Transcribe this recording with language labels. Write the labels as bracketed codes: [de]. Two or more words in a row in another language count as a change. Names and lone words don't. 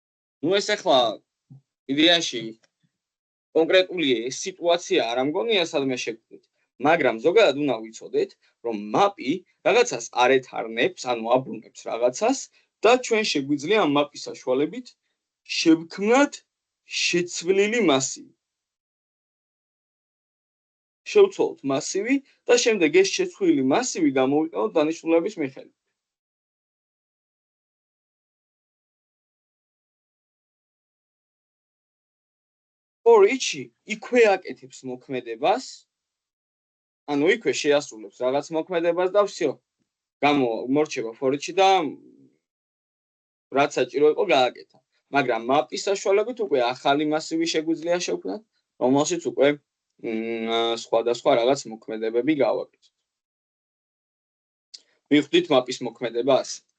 [ka] ნუ ეს ეხლა იდეაში კონკრეტული სიტუაცია არ ამგონია სადმე შეგხვდით, მაგრამ ზოგადად უნდა ვიცოდეთ, რომ მაპი რაღაცას არ ეთარნებს, ანუ აბრუნებს რაღაცას და ჩვენ შეგვიძლია ამ მაპის საშუალებით შევქმნათ შეცვლილი მასივი. შევცვალოთ მასივი და შემდეგ ეს შეცვლილი მასივი გამოვიყენოთ დანიშნულების მიხედვით. [en] For each-ი [ka] იქვე აკეთებს მოქმედებას, ანუ იქვე შეასრულებს რაღაც მოქმედებას და всё. გამომორჩება [en] for each-ი [ka] და რაც საჭირო იყო გააკეთა. მაგრამ მაპის საშუალებით უკვე ახალი მასივი შეგვიძლია შევქმნათ, რომელშიც უკვე სხვადასხვა რაღაც მოქმედებები გავაკეთოთ. მივხვდით მაპის მოქმედება ასე.